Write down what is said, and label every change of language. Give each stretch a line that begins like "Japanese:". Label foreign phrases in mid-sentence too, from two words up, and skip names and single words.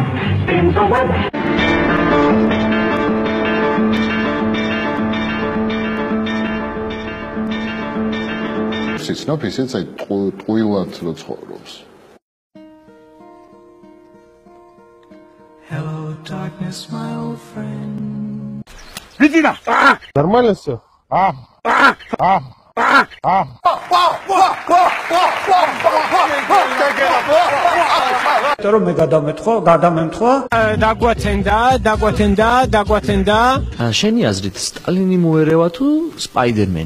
English: Spins a web.
Georgian: It's ისეც აი ტყუილად რო ცხოვრობს.
English: Hello darkness my old friend.
Russian: Витина! Нормально всё?
Georgian: რომ მე გადამემთხვა დაგვათენდა შენი აზრით სტალინი მოერევა თუ სპაიდერმენი